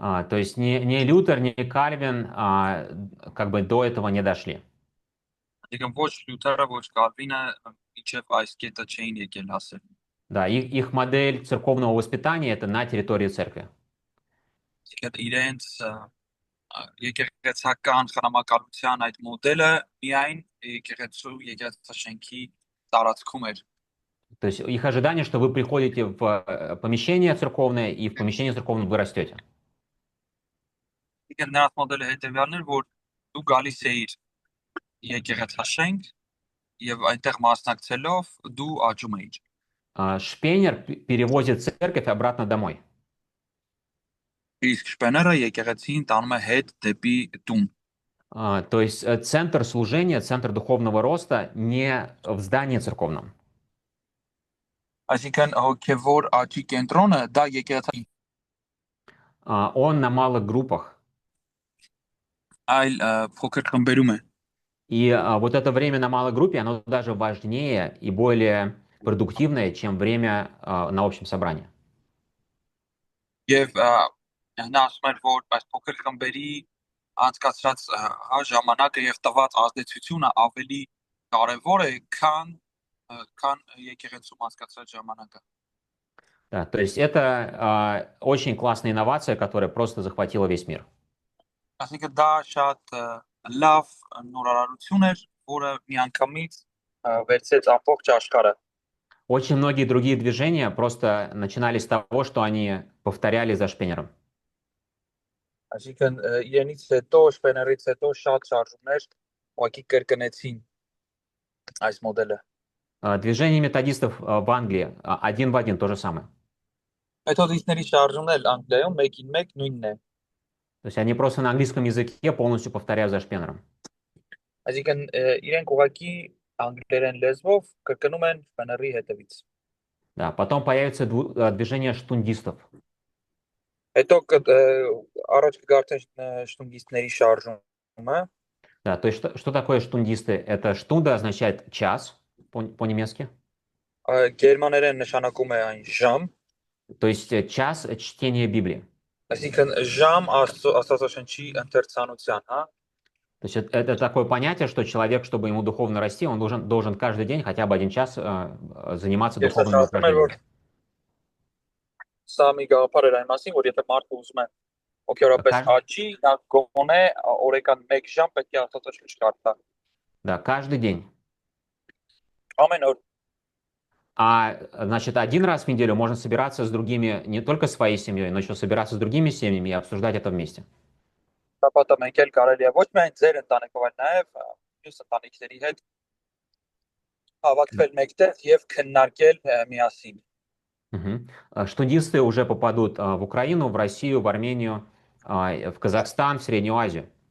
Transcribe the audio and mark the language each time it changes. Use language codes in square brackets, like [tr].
[ru] То есть ни Лютер, ни Кальвин как бы до этого не дошли. [hy] Այսինքն ոչ Լյութերը, ոչ Կալվինը իջև այս կետը չէին եկել հասել։ [ru] Да, их модель церковного воспитания это на территории церкви. [hy] Այսինքն իրենց եկեղեցական խնամակալության այդ մոդելը միայն եկեղեցաշենքի տարածքում էր։ [ru] То есть их ожидание, что вы приходите в помещение церковное, и в помещении церковном вы растете. [hy] Այսինքն նրանց մոդելը հետևյալն էր, որ դու գալիս էիր եկեղեցաշենք եւ այնտեղ մասնակցելով դու աճում էիր։ [ru] Шпенер перевозит церковь обратно домой. [hy] Իսկ շպեները եկեղեցին տանում է հետ դեպի տուն։ [ru] То есть центр служения, центр духовного роста не в здании церковном. [hy] Այսինքն հոգևոր աճի կենտրոնը դա եկեղեցի [ru] Он на малых группах. [hy] այլ փոքր խմբերում է։ [ru] И вот это время на малой группе, оно даже важнее и более продуктивное, чем время на общем собрании. [hy] Եվ նա ասում էր, որ այս փոքր խմբերի անցկացրած ժամանակը եւ տված ազդեցությունը ավելի կարեւոր է, քան եկեղեցում անցկացրած ժամանակը։ [ru] Да, то есть это очень классная инновация, которая просто захватила весь мир. [hy] Այսինքն դա շատ լավ նորարարություն էր, որը միանգամից վերցեց ամբողջ աշխարհը։ [ru] Очень многие другие движения просто начинались с того, что они повторяли за Шпенером. [hy] Այսինքն իրենից հետո, շպեներից հետո շատ շարժումներ ուղղակի կրկնեցին այս մոդելը։ [ru] Движение методистов в Англии один в один то же самое. [hy] Մեթոդիստների շարժումն էլ Անգլիայում մեկին մեկ նույնն է։ [ru] То есть они просто на английском языке полностью повторяют за Шпенером. [hy] Այսինքն իրենք ուղղակի անգլերեն լեզվով կրկնում են շպեների հետևից։ [ru] Да, потом появится движение штундистов. [hy] Հետո առաջ կգարտեն շտունգիստների շարժումը։ [ru] Да, то есть что такое штундисты? Это штунда означает час по-немецки. [hy] Գերմաներեն նշանակում է այն ժամ։ [ru] То есть час чтения Библии. [hy] Այսինքն ժամ Աստվածաշնչի ընթերցանության, հա։ [ru] То есть это такое понятие, что человек, чтобы ему духовно расти, он должен каждый день хотя бы 1 час заниматься духовными упражнениями. [hy] Սա մի գաղափար էր այն մասին, որ եթե մարդը ուզում է հոգեորապես աճի, նա գոնե օրական 1 ժամ պետք է Աստվածաշունչ կարդա։ [ru] Да, каждый день. [hy] Ամեն օր։ [ru] Значит, 1 раз в неделю можно собираться с другими, не только своей семьей, но еще собираться с другими семьями и обсуждать это вместе. [hy] Շաբաթը մենք էլ կարելի է ոչ միայն ձեր ընտանիքով, այլ նաև մյուս ընտանիքների հետ հավաքվել մեկտեղ եւ քննարկել միասին։ [ru] Штудисты уже попадут в Украину, в Россию, в Армению, в Казахстан, в Среднюю Азию.